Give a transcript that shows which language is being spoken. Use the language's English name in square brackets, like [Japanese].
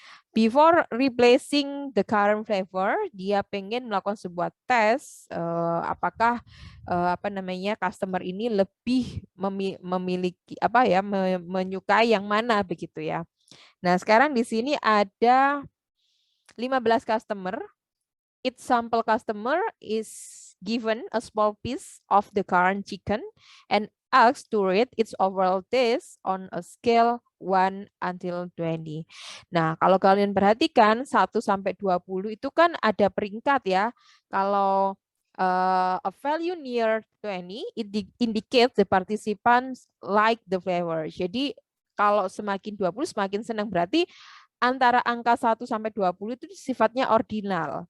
[English] Before replacing the current flavor, [Indonesian] dia pengen melakukan sebuah tes apakah apa namanya customer ini lebih memiliki apa ya menyukai yang mana begitu ya. Nah, sekarang di sini ada 15 customer. [English] Each sample customer is given a small piece of the current chicken and asked to rate its overall taste on a scale 1 until 20. [Indonesian] Nah, kalau kalian perhatikan 1 sampai 20 itu kan ada peringkat ya. Kalau [English] a value near 20 it indicates the participants like the flavor. [Indonesian] Jadi kalau semakin 20 semakin senang, berarti antara angka 1 sampai 20 itu sifatnya ordinal.